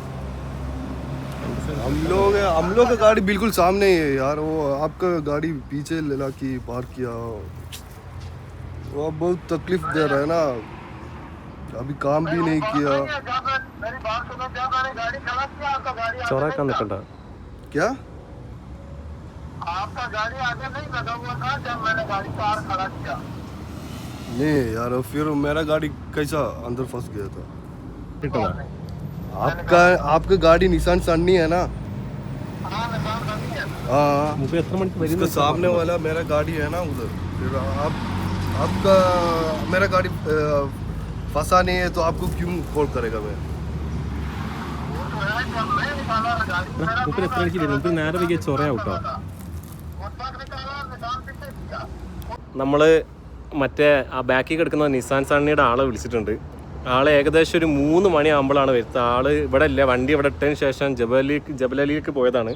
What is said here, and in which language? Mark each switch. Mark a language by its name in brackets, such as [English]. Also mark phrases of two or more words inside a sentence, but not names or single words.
[Hindi] हम लोग का गाड़ी बिल्कुल सामने ही है यार। वो आपका गाड़ी पीछे ला के पार्क किया, वो बहुत तकलीफ दे रहा है ना। अभी काम भी नहीं किया। मेरी बात सुनो, क्या मैंने गाड़ी खड़ा किया आपका गाड़ी [Malayalam] ചൊറാക്കാൻ നിൽക്കണ്ട. [Hindi] क्या? आपका गाड़ी आगे नहीं लगा हुआ था जब मैंने गाड़ी कार खड़ा किया? नहीं यार, फिर मेरा गाड़ी कैसा अंदर फंस गया था। आपका गाड़ी निसान सन्नी है ना? हाँ, निसान सन्नी है। हाँ, [Malayalam] മുമ്പ് എത്ര മണിക്ക് വരും? [Hindi] उसके सामने वाला मेरा गाड़ी है ना उधर। फिर आपका मेरा गाड़ी फंसा नहीं है तो आपको क्यों कॉल करेगा मैं? [Malayalam] മുമ്പ് എത്ര മണിക്ക് വരും? മുമ്പ് നേരെ വൈകിയ ചൊറയാവട്ടോ. നമ്മൾ മറ്റേ ആ ബാക്കിൽ കിടക്കുന്ന നിസാൻ സണ്ണിയുടെ ആളെ വിളിച്ചിട്ടുണ്ട്. ആളെ ഏകദേശം ഒരു 3 മണിയാകുമ്പോഴാണ് വരുന്നത്. ആൾ ഇവിടെ ഇല്ല, വണ്ടി ഇവിടെ ഇട്ടതിന് ശേഷം ജബലലിയിലേക്ക് പോയതാണ്.